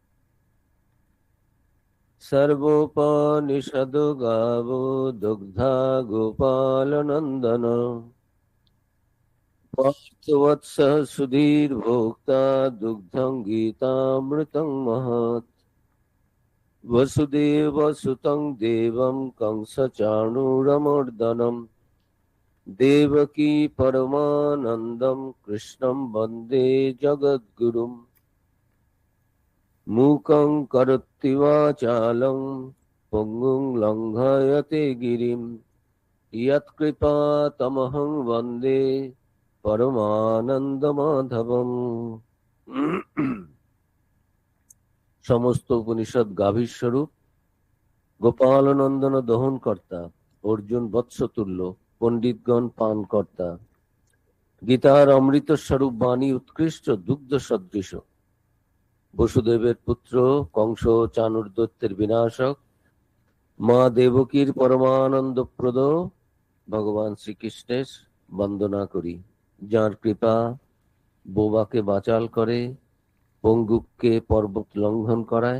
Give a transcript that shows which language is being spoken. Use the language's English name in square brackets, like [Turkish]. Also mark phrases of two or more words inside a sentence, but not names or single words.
[Sanskrit] সর্বোপনিষদ গাবো দুগ্ধা গোপাল নন্দন পার্থবৎস সুধীর ভোক্তা দুগ্ধং গীতামৃতং মহৎ वसुदेव सुतं देवं कंसचाणूरमर्दनं देवकी परमानन्दं कृष्णं वन्दे जगद्गुरुम् मूकं करोति वाचालं पङ्गुं लङ्घयते गिरिं यत्कृपातमहं वन्दे परमानन्दमाधवम्। [Bangla] সমস্ত উপনিষদ গাভীর স্বরূপ, গোপাল নন্দন দহন কর্তা, অর্জুন বৎসতুল্য, পণ্ডিতগণ পান কর্তা, গীতার অমৃত স্বরূপ বাণী উৎকৃষ্ট দুগ্ধ সদৃশ, বসুদেবের পুত্র কংস চাণূর বিনাশক, মা দেবকীর পরমানন্দপ্রদ ভগবান শ্রীকৃষ্ণের বন্দনা করি, যার কৃপা বোবাকে বাচাল করে, পঙ্গুকে পর্বত লঙ্ঘন করায়।